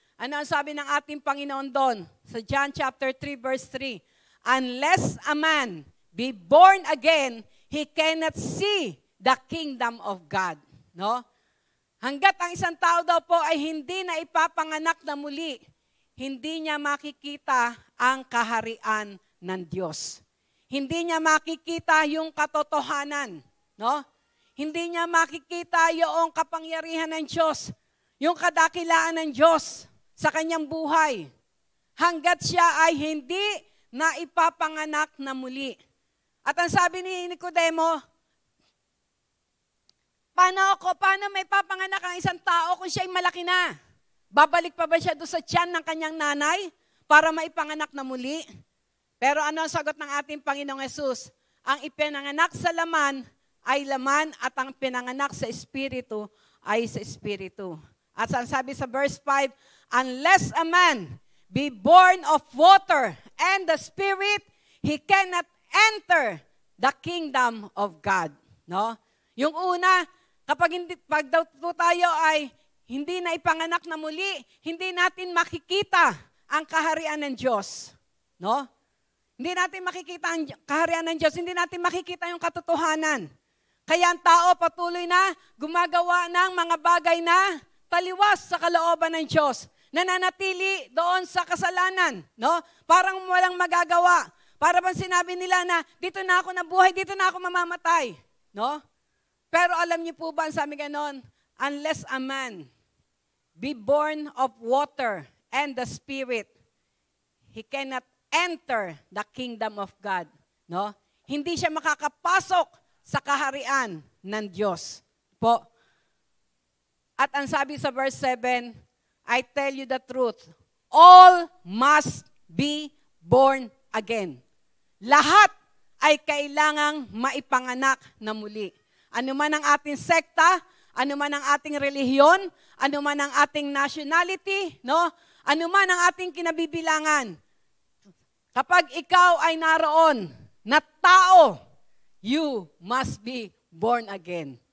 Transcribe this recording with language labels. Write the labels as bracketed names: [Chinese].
[Filipino] Ano ang sabi ng ating Panginoon doon? [English] Sa John chapter 3 verse 3, unless a man be born again, he cannot see the kingdom of God. [Filipino] No? Hanggat ang isang tao daw po ay hindi na ipapanganak na muli, hindi niya makikita ang kaharian ng Diyos. Hindi niya makikita yung katotohanan, no? Hindi niya makikita yung kapangyarihan ng Diyos, yung kadakilaan ng Diyos sa kanyang buhay. Hanggat siya ay hindi na ipapanganak na muli. At ang sabi ni Nicodemo, paano may papanganak ang isang tao kung siya ay malaki na? Babalik pa ba siya doon sa tiyan ng kanyang nanay para maipanganak na muli? Pero ano ang sagot ng ating Panginoong Hesus? Ang ipinanganak sa laman ay laman at ang pinanganak sa espiritu ay sa espiritu. At ang sabi sa [English] verse 5, unless a man be born of water and the Spirit, he cannot enter the kingdom of God. [Filipino] No? Yung una, pag daw po tayo ay hindi na ipanganak na muli, hindi natin makikita ang kaharian ng Diyos. No? Hindi natin makikita ang kaharian ng Diyos, hindi natin makikita yung katotohanan. Kaya ang tao patuloy na gumagawa ng mga bagay na taliwas sa kalooban ng Diyos. Nananatili doon sa kasalanan, no? Parang walang magagawa. Para bang sinabi nila na dito na ako nabuhay, dito na ako mamamatay, no? Pero alam niyo po ba ang sabi ganon? [English] Unless a man be born of water and the Spirit, he cannot enter the kingdom of God, no? [Filipino] Hindi siya makakapasok sa kaharian ng Diyos. Po. At ang sabi sa [English] verse 7, I tell you the truth, all must be born again. [Filipino] Lahat ay kailangang maipanganak na muli. Ano man ang ating sekta, ano man ang ating relihiyon, ano man ang ating nationality, no? Ano man ang ating kinabibilangan. Kapag ikaw ay naroon na tao, [English] you must be born again.